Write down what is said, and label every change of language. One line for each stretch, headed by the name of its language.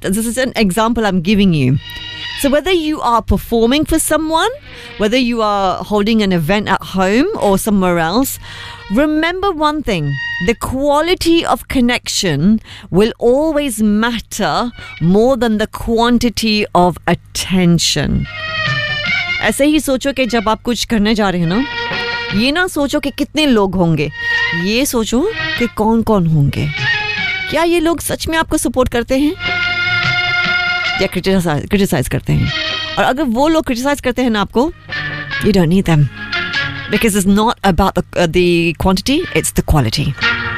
English: This is an example I'm giving you. So whether you are performing for someone, whether you are holding an event at home or somewhere else, remember one thing, the quality of connection will always matter more than the quantity of attention.
Hindi: ऐसे ही सोचो कि जब आप कुछ करने जा रहे हैं ना, ये ना सोचो कि कितने लोग होंगे, ये सोचो कि कौन कौन होंगे. क्या ये लोग सच में आपको सपोर्ट करते हैं या क्रिटिसाइज करते हैं? और अगर वो लोग क्रिटिसाइज करते हैं ना आपको,
English: you don't need them. Because it's not about the quantity, it's the quality.